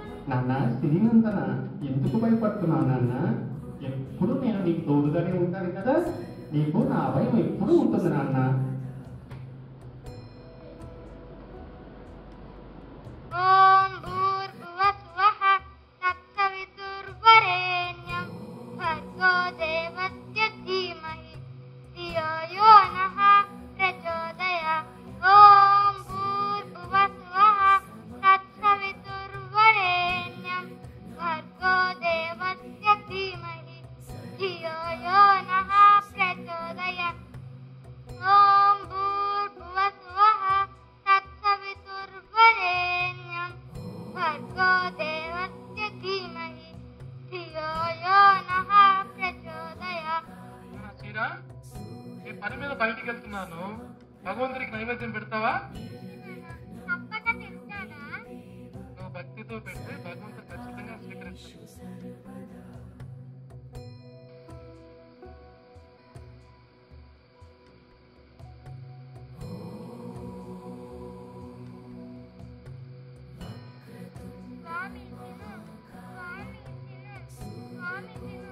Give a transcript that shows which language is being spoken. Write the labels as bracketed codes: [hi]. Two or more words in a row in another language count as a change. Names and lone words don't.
[te] నాన్న శ్రీనందన, ఎందుకు భయపడుతున్నావు నాన్న? ఎప్పుడు నేను నీకు తోడుగానే ఉంటాను కదా, నీకు నా భయం ఎప్పుడు ఉంటుంది నాన్న. [sa] ఓం భూర్భువస్వః తత్సవితుర్వరేణ్యం భర్గో దేవస్య ధీమహి ధియో యో నః ప్రచోదయాత్. ఓం భూర్భువస్వః తత్సవితుర్వరేణ్యం భర్గో దేవస్య ధీమహి ధియో యో నః ప్రచోదయాత్. ఓం భూర్భువస్వః తత్సవితుర్వరేణ్యం భర్గో దేవస్య ధీమహి ధియో యో నః ప్రచోదయాత్. [te] సీరా, ఈ పని మీద బయటికి వెళ్తున్నాను, భగవంతుడికి నైవేద్యం పెడతావా? తప్పక తింటానా? నువ్వు భక్తితో పెడితే భగవంతుడు ఖచ్చితంగా స్వీకరిస్తాడు. స్వామి తిను, స్వామి తిను, స్వామి తిను.